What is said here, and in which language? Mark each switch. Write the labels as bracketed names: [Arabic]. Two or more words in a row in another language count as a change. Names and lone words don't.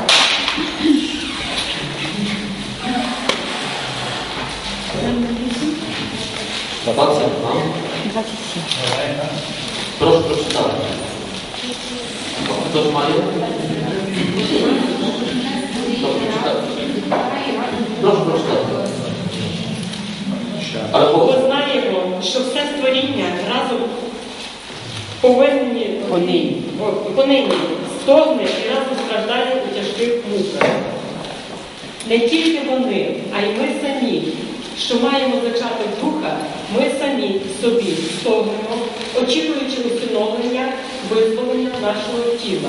[Polish] Proszę przeczytać. Ktoś ma je? Proszę przeczytać. Ale [Ukrainian] Ми знаємо, що все створіння разом повинні понині стогне і разом страждає у тяжких муках. Не тільки вони, а й ми самі, що маємо зачаток духа, ми самі собі стогнемо, очікуючи усиновлення, визволення нашого тіла.